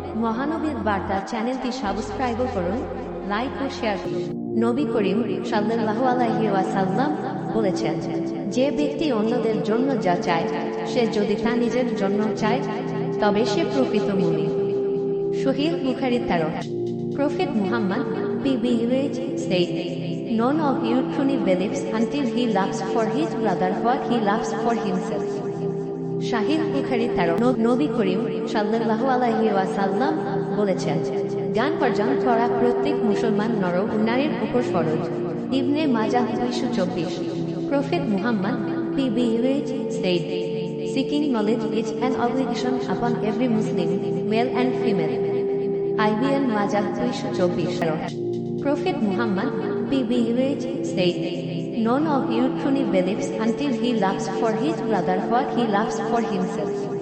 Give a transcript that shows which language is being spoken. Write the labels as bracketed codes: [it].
[bn] মহানবীর বার্তা চ্যানেলটি সাবস্ক্রাইব করুন, লাইক ও শেয়ার করুন। নবী করিম সাল্লাল্লাহু আলাইহি ওয়াসাল্লাম বলেছেন, যে ব্যক্তি অন্যদের জন্য যা চায়, সে যদি তা নিজের জন্য চায়, তবে সে প্রকৃত মুমিন। সহিহ Bukhari 13। [en] Prophet Muhammad, peace be with him, said, none of you truly believes until he loves for his brother what he loves for himself. [bn] সহিহ বুখারী 13। নবী করিম সাল্লাল্লাহু আলাইহি ওয়াসাল্লাম বলেছেন, জ্ঞান অর্জন করা প্রত্যেক মুসলমান নর ও নারীর উপর ফরজ। ইবনে মাজাহ 224। [en] Prophet Muhammad, peace be with him, said, seeking knowledge is an obligation upon every Muslim, male and female. IBN Majah 224। Prophet Muhammad, peace be with him, said, none of you truly believes until he loves for his brother what he loves for himself.